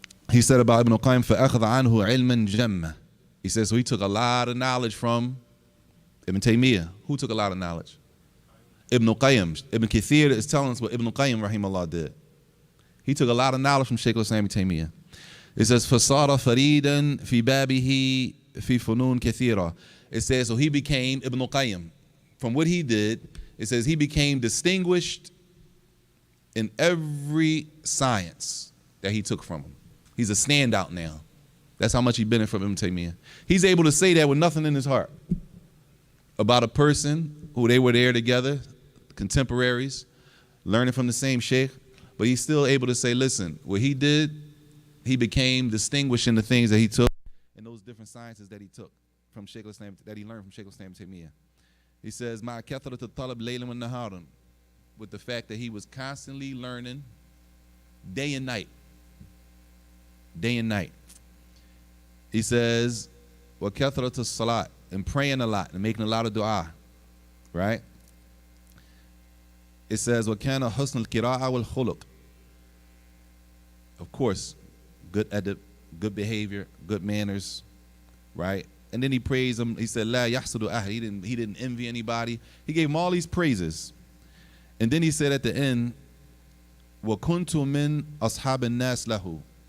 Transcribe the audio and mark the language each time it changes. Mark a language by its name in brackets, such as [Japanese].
[English] He said about Ibn al-Qayyim, [Arabic] فَأَخَذَ عَنْهُ عِلْمًا جَمًّا. [English] He says, so he took a lot of knowledge from Ibn Taymiyyah. Who took a lot of knowledge? Ibn al-Qayyim. Ibn Kathir is telling us what Ibn al-Qayyim, rahimahullah, did. He took a lot of knowledge from Shaykh al-Islam Ibn Taymiyyah. [Arabic] It says, فَصَارَ فَرِيدًا فِي بَابِهِ فِي فُنُونٍ كَثِيرًا. [English] It says, so he became Ibn al-Qayyim. From what he did, it says he became distinguished in every science that he took from him. He's a standout now. That's how much he benefited from Ibn Taymiyyah. He's able to say that with nothing in his heart about a person who they were there together, contemporaries, learning from the same sheikh, but he's still able to say, listen, what he did, he became distinguished in the things that he took and those different sciences that he took from Shaykh al-Islam, that he learned from Shaykh al-Islam Taymiyyah. He says, [Arabic] مَعَ كَثْرَةِ الطَّلَبِ لَيْلًا وَالنَّهَارًا, [English] with the fact that he was constantly learning day and night. Day and night. He says, [Arabic] وَكَثْرَةِ الصَّلَاةِ, [English] and praying a lot and making a lot of dua, right? [Arabic] It says, وَكَانَ حُسْنُ الْقِرَاءَ وَالْخُلُقِ. [English] Of course, good adab, good behavior, good manners, right? And then he praised him. He said, [Arabic] لَا يَحْسُدُ أَحَدٍ. [English] He didn't envy anybody. He gave him all these praises. And then he said at the end, [Arabic] وَكُنْتُ مِنْ أَصْحَابِ النَّاسِ لَهُ.